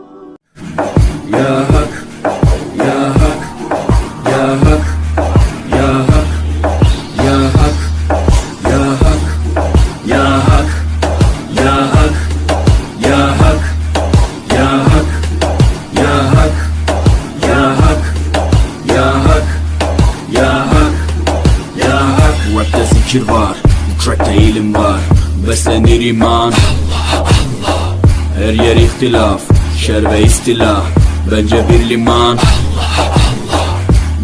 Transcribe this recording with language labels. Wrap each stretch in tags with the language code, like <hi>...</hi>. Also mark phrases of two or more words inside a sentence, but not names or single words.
<ar>یا حق یا حق یا حق یا حق یا حق یا حق یا حق یا حق یا حق یا حق یا حق یا حق يا حق يا حق يا حق.</ar> <tr>Rapte zikir var, bu trackte ilim var, beslenir iman. Her yer ihtilaf, şer ve istilah, bence bir liman.</tr>